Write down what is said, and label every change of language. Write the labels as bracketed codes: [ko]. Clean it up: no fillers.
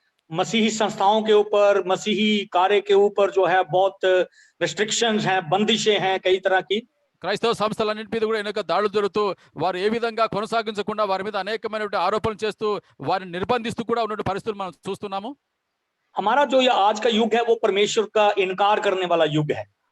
[hi] मसीही संस्थाओं के ऊपर, मसीही कार्य के ऊपर जो है बहुत रिस्ट्रिक्शंस हैं, बंदिशें हैं कई तरह की। [te] క్రైస్తవ సంస్థలన్నింటి మీద కూడా ఎన్నో దాడులు జరుగుతూ వారు ఏ విధంగా కొనసాగించకుండా వారి మీద అనేకమైన ఆరోపణలు చేస్తూ వారిని నిర్బంధిస్తూ కూడా ఉన్న పరిస్థితులు మనం చూస్తున్నాము. [hi] हमारा जो ये आज का युग है वो परमेश्वर का इनकार करने वाला युग है।